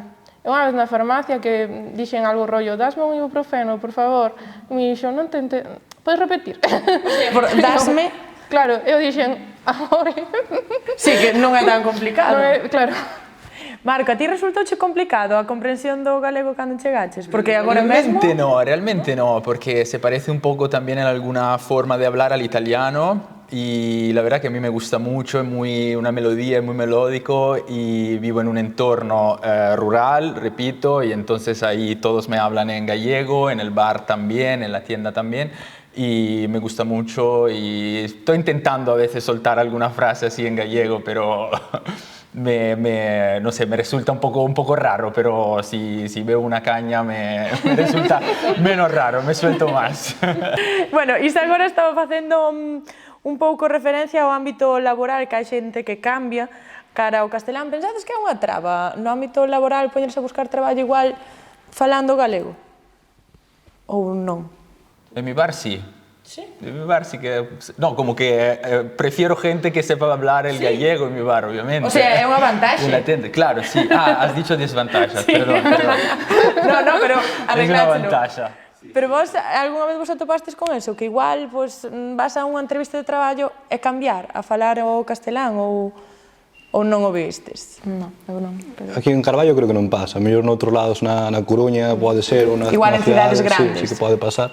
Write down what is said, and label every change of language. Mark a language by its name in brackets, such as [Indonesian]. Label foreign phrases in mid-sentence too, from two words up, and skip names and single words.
[Galician] E unha vez na farmacia que dixen algo rollo, dasme un ibuprofeno, por favor. E me dixo, non te entendí, podes repetir? Dasme? Claro, eu dixen, agora. Sí, que non é tan complicado. Claro. Marco, a ti resultouche complicado a comprensión do galego cando chegaches? Porque agora mesmo... [Spanish] Realmente no, porque se parece un poco también en alguna forma de hablar al italiano y la verdad que a mí me gusta mucho, una melodía, es muy melódico y vivo en un entorno rural, repito, y entonces ahí todos me hablan en gallego, en el bar también, en la tienda también. Y me gusta mucho y estoy intentando a veces soltar alguna frase así en gallego, pero no sé, me resulta un poco raro, pero si veo una caña me resulta menos raro, me suelto más. Bueno, [Galician] Isa agora estaba facendo un pouco referencia ao ámbito laboral, que hai xente que cambia cara ao castelán. Pensades que é unha traba no ámbito laboral poñerse a buscar traballo igual falando galego? Ou non? [Spanish] En mi bar sí. ¿Sí? En mi bar sí que... No, como que prefiero gente que sepa hablar el gallego en mi bar, obviamente. O sea, [Galician] é unha vantaxe. [Spanish] Claro, sí. Has dicho desventajas, sí. Perdón. [Galician] No, pero arregláchelo. [Spanish] Es una ventaja. [Galician] Pero vos, algunha vez vos atopastes con eso? Que igual vas a unha entrevista de traballo e cambiar a falar o castelán ou non o vistes? Non, eu non. Aquí en Carballo creo que non pasa, mellor noutros lados na Coruña pode ser, igual en cidades grandes. Sí que pode pasar.